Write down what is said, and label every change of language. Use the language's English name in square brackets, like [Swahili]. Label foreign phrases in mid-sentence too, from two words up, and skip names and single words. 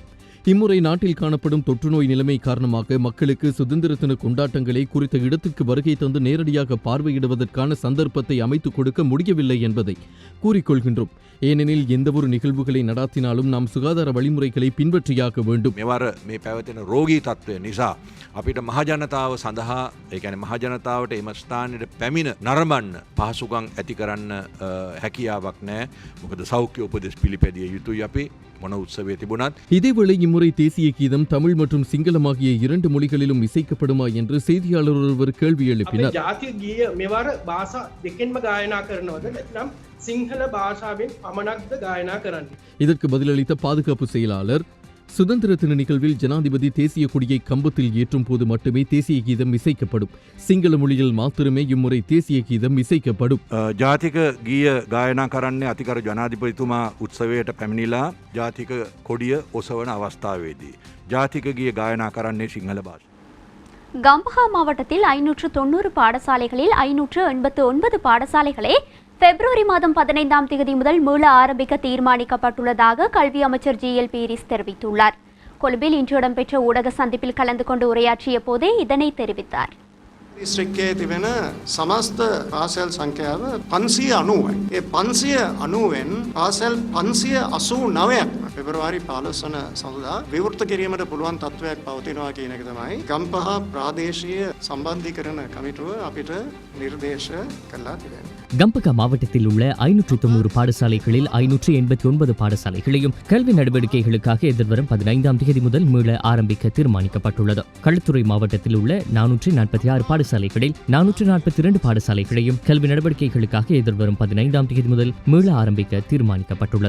[Tamil] இம்முறை நாட்டில் காணப்படும் தொற்றுநோய் நிலைமை காரணமாக மக்களுக்கு சுதந்திர தின கொண்டாட்டங்களை குறித்த இடத்திற்கு வருகை தந்து நேரடியாக பார்வையிடுவதற்கான சந்தர்ப்பத்தை அமைத்துக் கொடுக்க முடியவில்லை என்பதை கூறிக்கொள்கின்றோம். ஏனெனில் எந்தவொரு நிகழ்வுகளை நடாத்தினாலும் நாம் சுகாதார வழிமுறைகளை பின்பற்றியாக வேண்டும். [Sinhala] මෙවර මේ පැවතෙන රෝගී තත්ත්වය නිසා අපිට මහජනතාව සඳහා ඒ කියන්නේ මහජනතාවට එම ස්ථානයට පැමිණ නරඹන්න පහසුකම් ඇති කරන්න හැකියාවක් නැහැ. මොකද සෞඛ්‍ය උපදෙස් පිළිපැදිය යුතුයි අපි මොන උත්සවයේ තිබුණත්. [Tamil] இதேவேளை இம்முறை தேசிய கீதம் தமிழ் மற்றும் சிங்களம் ஆகிய 2 மொழிகளிலும் இசைக்கப்படுமா என்று செய்தியாளர் ஒருவர் கேள்வி எழுப்பினார். [Sinhala] ජාතික ගීය මෙවර භාෂා දෙකෙන්ම ගායනා කරනවද නැත්නම් සිංහල භාෂාවෙන් පමණක්ද ගායනා කරන්නේ? [Tamil] இதற்கு பதிலளித்த பாதுகாப்பு செயலாளர், சுதந்திர தின நிகழ்வில் ஜனாதிபதி தேசிய கொடியை கம்பத்தில் ஏற்றும் போது மட்டுமே தேசிய கீதம் இசைக்கப்படும். சிங்கள மொழியில் மாத்திரமே இம்முறை தேசிய கீதம் இசைக்கப்படும். [Sinhala] ජාතික ගීය ගායනා කරන්නේ අතිකර ජනාධිපතිතුමා උත්සවයට පැමිණිලා ජාතික කොඩිය ඔසවන අවස්ථාවේදී. ජාතික ගීය ගායනා කරන්නේ සිංහල භාෂාවෙන්. [Tamil] கம்பஹா மாவட்டத்தில் 590 பாடசாலைகளில் 589 பாடசாலைகளே பிப்ரவரி மாதம் 15ஆம் தேதி முதல் மீள ஆரம்பிக்க தீர்மானிக்கப்பட்டுள்ளதாக கல்வி அமைச்சர் GL பீரிஸ் தெரிவித்துள்ளார். கொழும்பில் இன்று இடம்பெற்ற ஊடக சந்திப்பில் கலந்து கொண்டு உரையாற்றிய போதே இதனை தெரிவித்தார். [Sinhala] දිස්ත්‍රික්කයේ තිබෙන සමස්ත පාසල් සංඛ්‍යාව 590යි. ඒ 590න් පාසල් 589ක් පෙබරවාරි 15 වන සඳුදා විවෘත කිරීමට පුළුවන් තත්ත්වයක් පවතිනවා කියන එක තමයි ගම්පහ ප්‍රාදේශීය සම්බන්ධීකරණ කමිටුව අපිට නිර්දේශ කළා තිබෙනවා. [Tamil] கம்பகா மாவட்டத்தில் உள்ள 590 பாடசாலைகளில் 589 பாடசாலைகளையும் கல்வி நடவடிக்கைகளுக்காக எதிர்வரும் 15ஆம் தேதி முதல் மீள ஆரம்பிக்க தீர்மானிக்கப்பட்டுள்ளது. களுத்துறை மாவட்டத்தில் உள்ள 446 பாடசாலைகளில் 442 பாடசாலைகளையும் கல்வி நடவடிக்கைகளுக்காக எதிர்வரும் 15ஆம் தேதி முதல் மீள ஆரம்பிக்க தீர்மானிக்கப்பட்டுள்ளது.